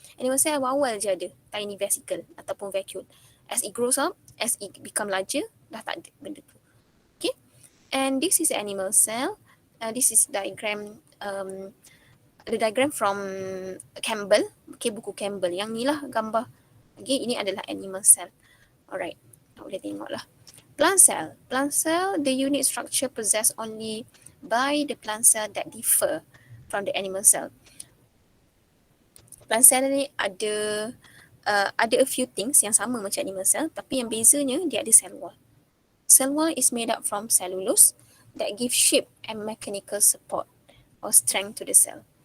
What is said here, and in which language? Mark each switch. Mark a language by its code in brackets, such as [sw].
[ms] Animal cell awal je ada tiny vesicle ataupun vacuole. [en] As it grows up, as it become larger, [ms] dah tak ada benda tu. [en] Okay. And this is animal cell. This is diagram, the diagram from Campbell. [ms] Okay, buku Campbell. Yang ni lah gambar. Okay, ini adalah animal cell. Alright, boleh tengok lah. [en] Plant cell. Plant cell, the unit structure possessed only by the plant cell that differ from the animal cell. [ms] Plant cell ni ada [en] a few things [ms] yang sama macam animal cell, tapi yang bezanya dia ada cell wall. [en] Cell wall is made up from cellulose that gives shape and mechanical support or strength to the cell.